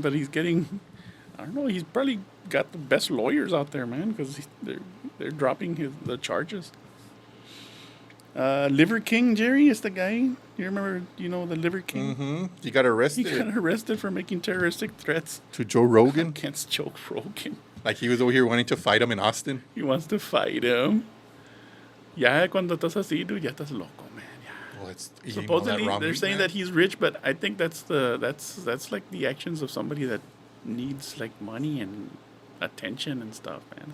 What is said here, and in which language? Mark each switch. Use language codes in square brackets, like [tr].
[en] But he's getting, I don't know. He's probably got the best lawyers out there, man, because they're dropping the charges. Liver King, Jerry, is the guy. You remember, the Liver King? Mm-hmm. He got arrested. He got arrested for making terroristic threats to Joe Rogan? Against Joe Rogan. Like he was over here wanting to fight him in Austin? He wants to fight him. [es] Ya cuando estás así, dude, ya estás loco, man. Ya. [en] Well, supposedly they're saying that he's rich, but I think that's like the actions of somebody that needs like money and attention and stuff, man.